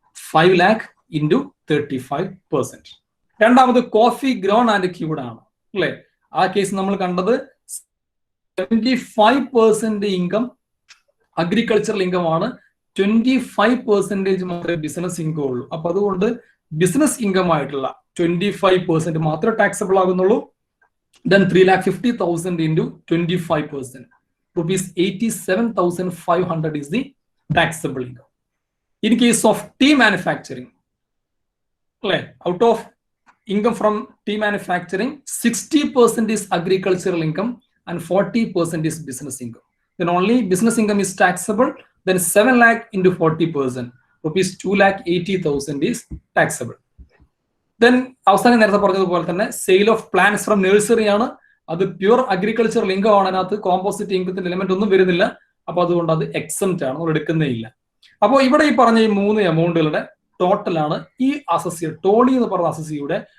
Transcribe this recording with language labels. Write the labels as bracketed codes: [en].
[ml] 5 lakh into 35%. രണ്ടാമത് coffee grown and cured ആണ്, അല്ലെ? ആ കേസ് നമ്മൾ കണ്ടത് 75% ഇൻകം അഗ്രികൾച്ചറൽ ഇൻകം ആണ്, 25% മാത്രമേ ബിസിനസ് ഇൻകം ഉള്ളൂ. അപ്പൊ അതുകൊണ്ട് ബിസിനസ് ഇൻകം ആയിട്ടുള്ള 25% മാത്രമേ taxable ആകുന്നുള്ളൂ. [en] Then 3,50,000 into 25%, ₹87,500 is the taxable income. In case of tea manufacturing, out of income from tea manufacturing, 60% is agricultural income and 40% is business income. Then only business income is taxable. Then 7 lakh into 40%, ₹2,80,000 is taxable. [ml] Then അവസാനം നേരത്തെ പറഞ്ഞതുപോലെ തന്നെ sale of plants from nursery ആണ്, അത് pure agricultural income ആണ്. അതിനകത്ത് composite ഇൻകത്തിന്റെ element ഒന്നും വരുന്നില്ല. അപ്പൊ അതുകൊണ്ട് അത് എക്സംപ്റ്റ് ആണ്, നമ്മൾ എടുക്കുന്നേ ഇല്ല. അപ്പോൾ ഇവിടെ ഈ പറഞ്ഞ ഈ 3 എമൗണ്ടുകളുടെ ടോട്ടലാണ് ഈ അസസി, ടോണി എന്ന് പറഞ്ഞ അസസിയുടെ